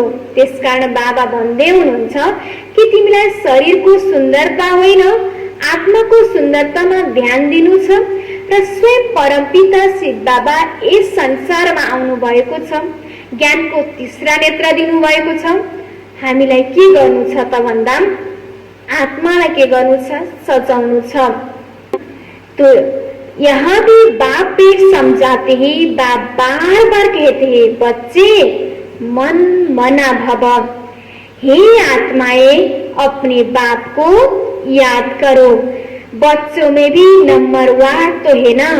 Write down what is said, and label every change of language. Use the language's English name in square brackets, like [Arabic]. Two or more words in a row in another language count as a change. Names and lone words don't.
[Nepali] त्यसकारण बाबा भन्दै हुनुहुन्छ कि तिमीलाई शरीरको सुन्दरता होइन आत्माको सुन्दरतामा ध्यान दिनु छ। र स्वयं परमपिता शिव बाबा यस संसारमा आउनु भएको छ, ज्ञानको [Hindi] तीसरा नेत्र [Nepali] दिनु भएको छ। हामीलाई के गर्नु छ त भन्दा आत्मालाई के गर्नु छ? सजाउनु छ। [Hindi] तो यहाँ भी बाप एक समझाते हैं। बाप बार बार कहते हैं बच्चे मन मना भव। हे आत्माएं अपने बाप को याद करो। बच्चों में भी नंबर 1 तो है ना।